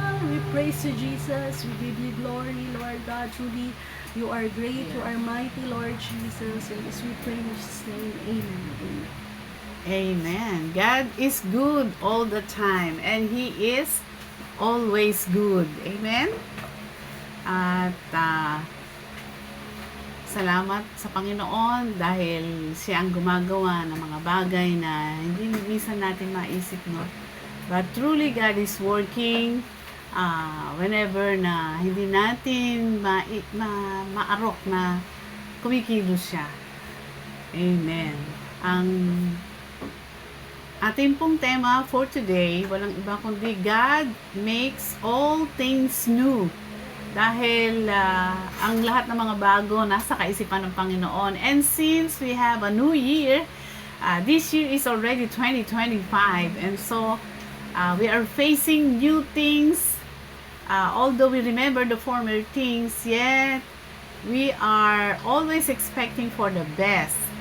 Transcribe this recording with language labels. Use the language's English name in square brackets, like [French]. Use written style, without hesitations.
[English] We praise you, Jesus. We give you glory, Lord God. Truly, you are great. You are mighty, Lord Jesus. And as we pray in Jesus' name, amen. Amen. Amen. God is good all the time and He is always good. Amen? [Filipino] At salamat sa Panginoon dahil Siya ang gumagawa ng mga bagay na hindi minsan natin maisip, no? [English] But truly, God is working whenever [Filipino] na hindi natin maarok na kumikilos Siya. Amen. Ang ating pong tema [English] for today, [Filipino] walang iba kundi [English] God makes all things new. [Filipino] Dahil ang lahat ng mga bago nasa kaisipan ng Panginoon. [English] And since we have a new year, this year is already 2025. And so, we are facing new things. Although we remember the former things, yet we are always expecting for the best.